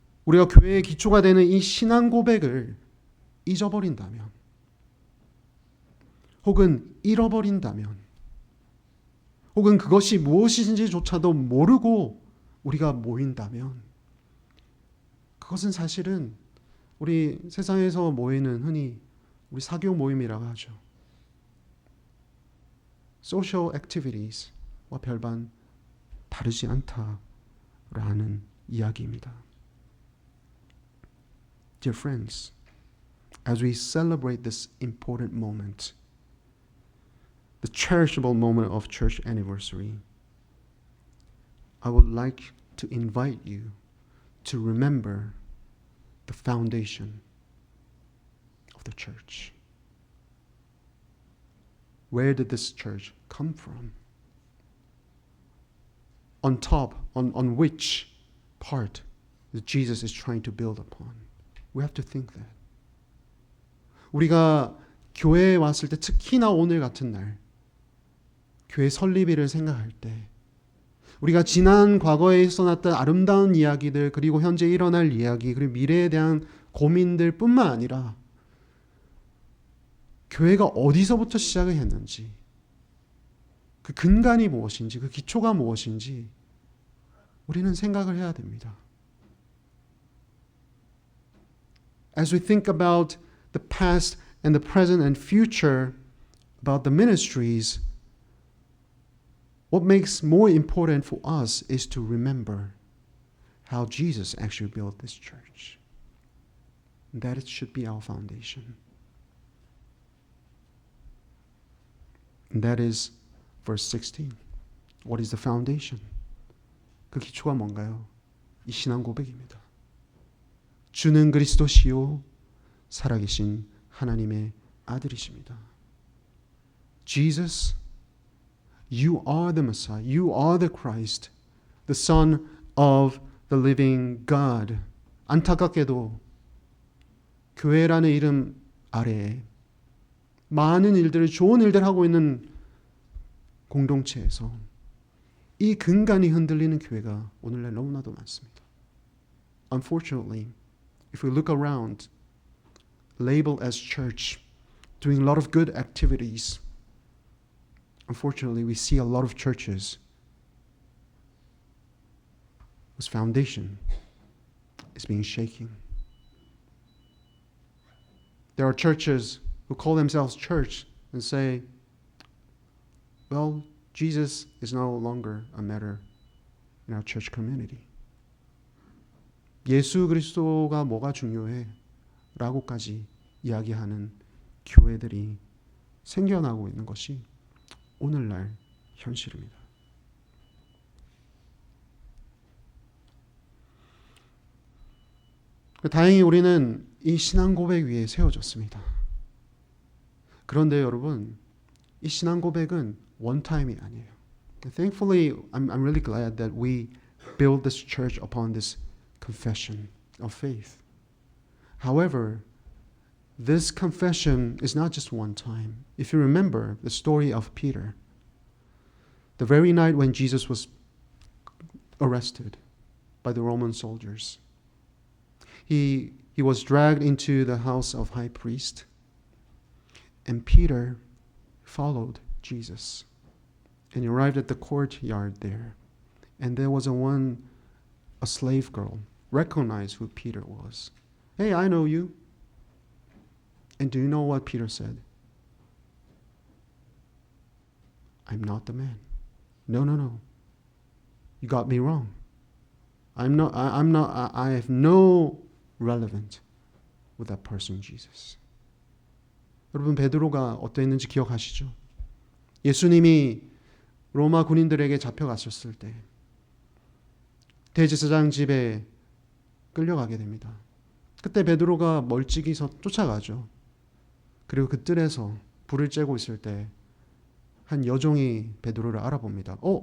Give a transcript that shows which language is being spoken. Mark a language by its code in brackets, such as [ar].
[ko] 우리가 교회의 기초가 되는 이 신앙 고백을 잊어버린다면, 혹은 잃어버린다면, 혹은 그것이 무엇인지조차도 모르고 우리가 모인다면, 그것은 사실은 우리 세상에서 모이는 흔히 우리 사교 모임이라고 하죠. [en] social activities [ko] 와 별반 다르지 않다라는 이야기입니다. [en] Dear friends, as we celebrate this important moment, the cherishable moment of church anniversary, I would like to invite you to remember the foundation of the church. Where did this church come from? On top, on which part that Jesus is trying to build upon? We have to think that. [ko] 우리가 교회에 왔을 때, 특히나 오늘 같은 날, 교회 설립일을 생각할 때, 우리가 지난 과거에 있어났던 아름다운 이야기들, 그리고 현재 일어날 이야기, 그리고 미래에 대한 고민들 뿐만 아니라 교회가 어디서부터 시작을 했는지, 그 근간이 무엇인지, 그 기초가 무엇인지 우리는 생각을 해야 됩니다. [en] As we think about the past and the present and future, about the ministries, what makes more important for us is to remember how Jesus actually built this church. That it should be our foundation. And that is verse 16. What is the foundation? [ko] 그 기초가 뭔가요? 이 신앙 고백입니다. 주는 그리스도시요 살아계신 하나님의 아들이십니다. [en] Jesus, you are the Messiah. You are the Christ, the Son of the living God. [ko] 안타깝게도 교회라는 이름 아래에 많은 일들을, 좋은 일들을 하고 있는 공동체에서 이 근간이 흔들리는 교회가 오늘날 너무나도 많습니다. [en] Unfortunately, if we look around, labeled as church, doing a lot of good activities, unfortunately we see a lot of churches whose foundation is being shaken. There are churches who call themselves church and say, well, Jesus is no longer a matter in our church community. [ko] 예수 그리스도가 뭐가 중요해? 라고까지 이야기하는 교회들이 생겨나고 있는 것이 오늘날 현실입니다. 다행히 우리는 이 신앙 고백 위에 세워졌습니다. 그런데 여러분, 이 신앙 고백은 원타임이 아니에요. [en] Thankfully, I'm really glad that we build this church upon this confession of faith. However, this confession is not just one time. If you remember the story of Peter, the very night when Jesus was arrested by the Roman soldiers, he was dragged into the house of high priest, and Peter followed Jesus and arrived at the courtyard there. And there was a slave girl, recognized who Peter was. Hey, I know you. And do you know what Peter said? I'm not the man. No. You got me wrong. I have no relevance with that person, Jesus. [ko] 여러분, 베드로가 어떠했는지 기억하시죠? 예수님이 로마 군인들에게 잡혀갔었을 때 대제사장 집에 끌려가게 됩니다. 그때 베드로가 멀찍이 쫓아가죠. 그리고 그 뜰에서 불을 쬐고 있을 때 한 여종이 베드로를 알아봅니다.